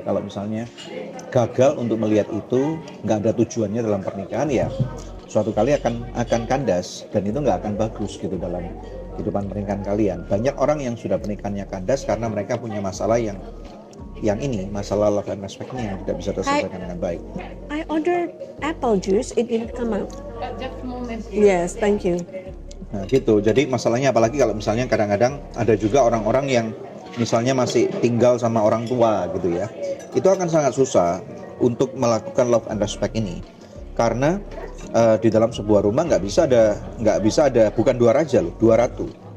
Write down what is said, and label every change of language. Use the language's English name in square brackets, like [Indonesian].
[Indonesian] Kalau misalnya gagal untuk melihat itu, nggak ada tujuannya dalam pernikahan ya, suatu kali akan kandas, dan itu nggak akan bagus gitu dalam kehidupan pernikahan kalian. Banyak orang yang sudah pernikahannya kandas karena mereka punya masalah yang ini, masalah love and respect-nya yang tidak bisa terselesaikan dengan baik. [English] I ordered apple juice, it didn't come out. Just a moment. Yes, thank you. [Indonesian] Nah gitu, jadi masalahnya apalagi kalau misalnya kadang-kadang ada juga orang-orang yang misalnya masih tinggal sama orang tua gitu ya, itu akan sangat susah untuk melakukan love and respect ini, karena di dalam sebuah rumah nggak bisa ada bukan dua raja loh, dua ratu.